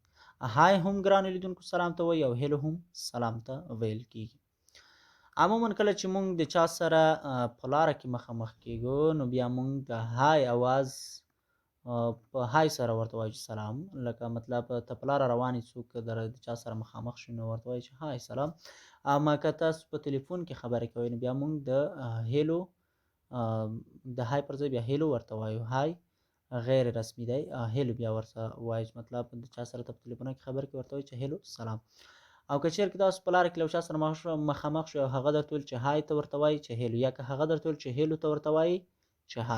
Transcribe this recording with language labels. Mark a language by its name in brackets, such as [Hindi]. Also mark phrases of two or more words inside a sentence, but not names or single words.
[Pashto] هاي هم ګرانو لیدونکو سلام ته وایي او هیلو هم سلام ته ویل کېږي. عموما کله چې مونږ د چا سره په لاره کې مخامخ کیږو نو بیا مونږ د های اواز په های سره ورته وایو چې سلام، لکه مطلب ته په لاره روان یې څوک د چا سره مخامخ شي نو ورته وایي چې های سلام. اما که تاسو په تلیفون کې خبرې کوئ نو بیا مونږ د هیلو د های پر ځای بیا هیلو ورته وایو. های غیر رسمي دی، هیلو بیا ورته وایو، مطلب د چا سره ته په تلیفون کې خبرې کوي ورته وایي چې هیلو سلام. او که چېرته تاسو په لاره کې له چا سره مخامخ شو او هغه درته ویل چې های ته ورته وایي چې هیلو، یا که هغه درته ویل چې هیلو ته ورته وایي چې های.